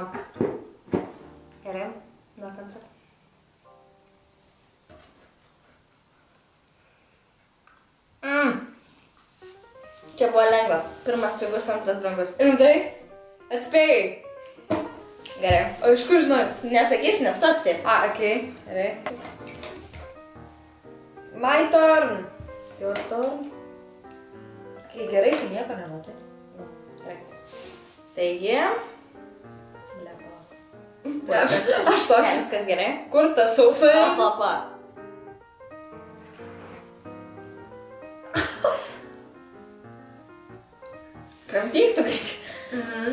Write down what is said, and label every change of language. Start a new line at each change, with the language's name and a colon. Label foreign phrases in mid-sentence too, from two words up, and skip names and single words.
Lithuanian: Gerai, duok antrą. Čia buvo lengva. Pirmas pigus, antras brangus. Rimtai? Atspėjai? Gerai. O iš kur žinai? Nesakys, nes tu atspėsi. Okei. Gerai.
English: My turn. Your turn.
Lithuanian: Kai gerai, tai nieko nematai. Gerai. Taigi. Blepa. Aš tokį. Viskas gerai. Kur tas sausainis? Pa. Kramtyk tu greičiau.